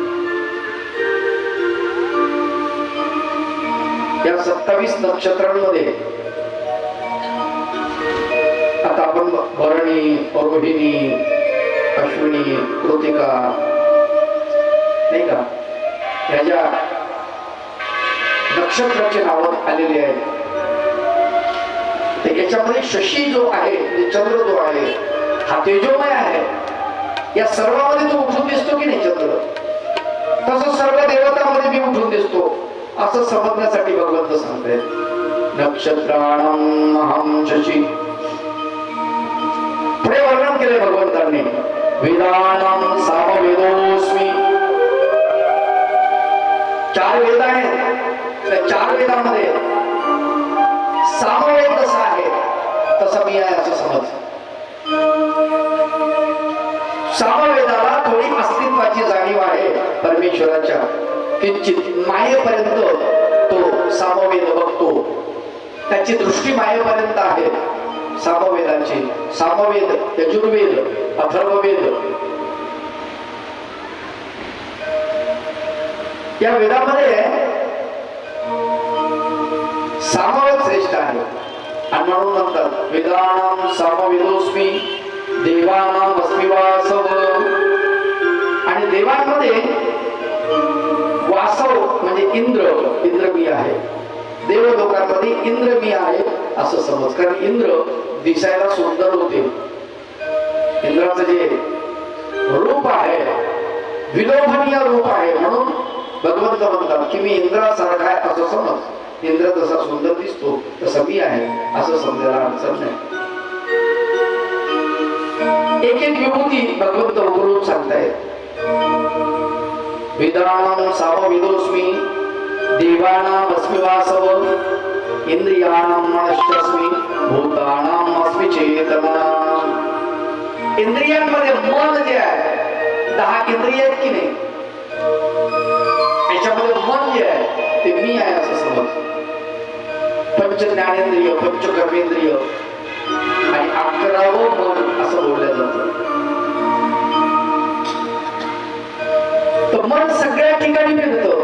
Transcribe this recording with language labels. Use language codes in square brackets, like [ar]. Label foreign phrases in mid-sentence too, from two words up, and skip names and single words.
[mr] या 27 नक्षत्रांमध्ये आता आपण भरणी, रोहिणी, अश्विनी, कृतिका नाही का, ह्या ज्या नक्षत्राचे नाव आलेले आहेत, याच्यामध्ये शशी जो आहे, चंद्र जो आहे, हा तेजोमय आहे. या सर्वांमध्ये तो उठून दिसतो की नाही चंद्र? तसं सर्व देवतांमध्ये मी उठून दिसतो असं समजण्यासाठी भगवंत सांगते. [sa] नक्षत्राणां अहं शशी. [mr] पुढे वर्णन केले भगवंतांनी. [sa] वेदानां सामवेदोऽस्मि. [mr] 4 वेद आहेत. त्या 4 वेदांमध्ये सामवेद कसा आहे तसं मी आहे असं समज. सामवेदाला थोडी अस्तित्वाची जाणीव आहे परमेश्वराच्या. किंचित मायेपर्यंत तो सामवेद बघतो. त्याची दृष्टी मायेपर्यंत आहे. सामवेदाचे, सामवेद, यजुर्वेद, अथर्ववेद, या वेदामध्ये सामवेद श्रेष्ठ आहे आणि म्हणून म्हणतात [sa] वेदानां सामवेदोस्मी देवानां अस्मि वासव. [mr] आणि देवांमध्ये वासव म्हणजे इंद्र मी आहे. देव लोकांमध्ये इंद्र मी आहे असं समज. कारण इंद्र दिसायला सुंदर होते. इंद्राचं जे रूप आहे विलोभनीय रूप आहे. म्हणून भगवंत म्हणतात की मी इंद्रासारखा आहे असं समज. इंद्र जसा सुंदर दिसतो तसा मी आहे असं समजायला अडचण नाही. एक एक विभूती भगवंत उघडून सांगतायत. [sa] वेदानां सामवेदोस्मी देवानां अस्मि वासव इंद्रियाणां मनश्चास्मि भूतानां अस्मि चेतना. [mr] इंद्रियांमध्ये मन जे आहे 10 इंद्रिय आहेत की नाही, याच्यामध्ये मन जे आहे ते मी आहे असं समज. पंच ज्ञानेंद्रिय, पंच कर्मेंद्रिय आणि 11वं मन असं बोललं जातं. तर मन सगळ्या ठिकाणी फिरतं.